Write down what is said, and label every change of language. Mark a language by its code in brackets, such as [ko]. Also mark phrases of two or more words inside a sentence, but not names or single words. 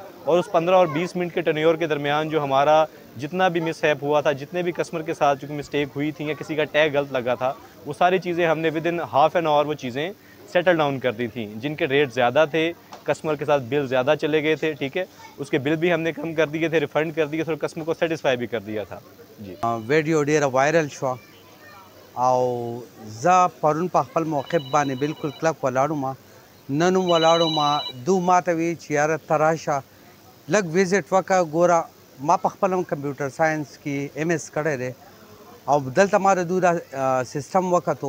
[hi] और उस 15 और 20 मिनट के टर्नओवर के दरमियान जो हमारा जितना भी मिसहैप हुआ था, जितने भी कस्टमर के साथ जो मिस्टेक हुई थी या किसी का टैग गलत लगा था, वो सारी चीज़ें हमने [en] within half an hour [hi] वो चीज़ें [en] settle down [hi] कर दी थी। जिनके रेट ज़्यादा थे, कस्टमर के साथ बिल ज़्यादा चले गए थे, ठीक है, उसके बिल भी हमने कम कर दिए थे, रिफ़ंड कर दिए थे और कस्टमर को सेटिस्फाई भी कर दिया था। जी [ps] ویډیو ډیره وایرل شو او زه پرون په خپل موقف باندې بالکل کلک ولاړم. نن هم ولاړم. دو ماته وی چې یاره ته راشه لږ وزټ وکړه. ګوره ما په خپل هم [en] computer science [ps] کې MS کړی دی او دلته ما د دو دا سیسټم وکتو.